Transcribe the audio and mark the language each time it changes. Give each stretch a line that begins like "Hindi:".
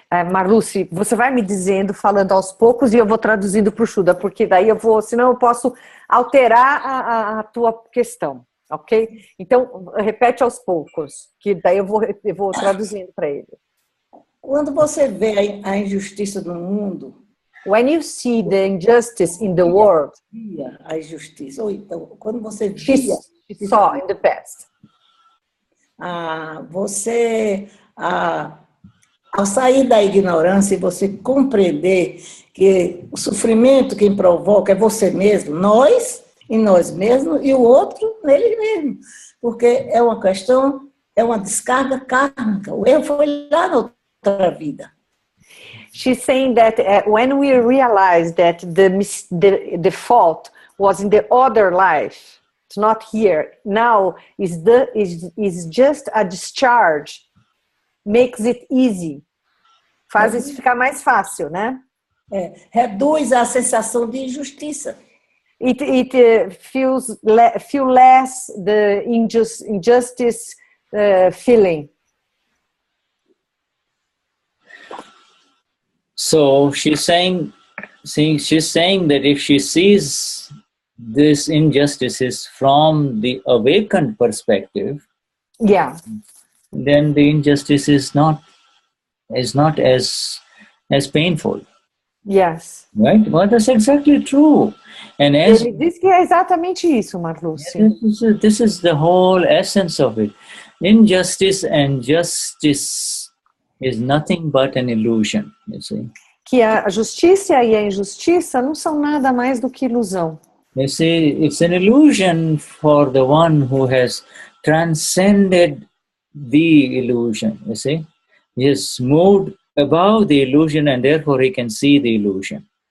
Portuguese: Marlusi, você vai me dizendo, falando aos poucos, e eu vou traduzindo para o Shuddha, porque daí senão eu posso alterar a tua questão, ok? Então, repete aos poucos, que daí eu vou traduzindo para ele. Quando você vê a injustiça do mundo...
English: When you see the injustice in the world...
Portuguese: A injustiça, ou então, quando você via...
English: She saw in the past.
Portuguese: Você... Ao sair da ignorância e você compreender que o sofrimento quem provoca é você mesmo, nós, em nós mesmos e o outro nele mesmo. Porque é uma questão, é uma descarga kármica. O erro foi lá na outra vida.
English: She's saying that when we realize that the fault was in the other life, it's not here, now is just a discharge, makes it easy.
Portuguese: Faz isso ficar mais fácil, né? Reduz a sensação de injustiça.
English: It feels less the injustice feeling. So she's saying that if she sees these injustices from the awakened perspective, Yeah. then the injustice is not as painful. Yes. Right? Well, that's exactly true. And as
Portuguese: Ele diz que é exatamente isso, Marluce.
English: this is the whole essence of it. Injustice and justice is nothing but an illusion, you see.
Portuguese: Que a justiça e a injustiça não são nada mais do que ilusão.
English: You see, it's an illusion for the one who has transcended the illusion, you see. He has moved above the illusion and therefore he can see the illusion.